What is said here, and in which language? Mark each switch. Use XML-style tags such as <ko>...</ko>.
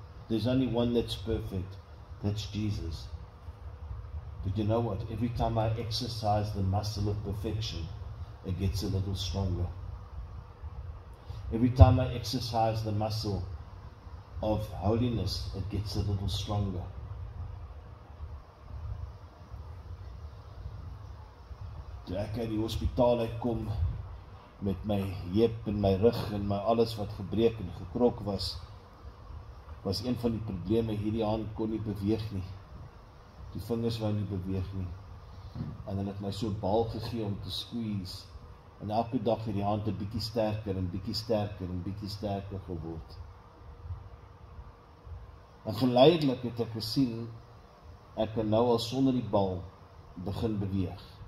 <en>There's only one that's perfect. That's Jesus. But you know what? Every time I exercise the muscle of perfection, it gets a little stronger. Every time I exercise the muscle of holiness, it gets a little stronger.</en> <af>Toe ek uit die hospitaal uitkom met my heup en my rug en my alles wat gebreek en gekrok was een van die probleme, hierdie hand kon nie beweeg nie. Die vingers wou nie beweeg nie. En hulle het my so 'n bal gegee om te squeeze. En elke dag het die hand 'n bietjie sterker en bietjie sterker en bietjie sterker geword. En geleidelik het ek gesien, ek kan nou al sonder die bal begin beweeg.</af>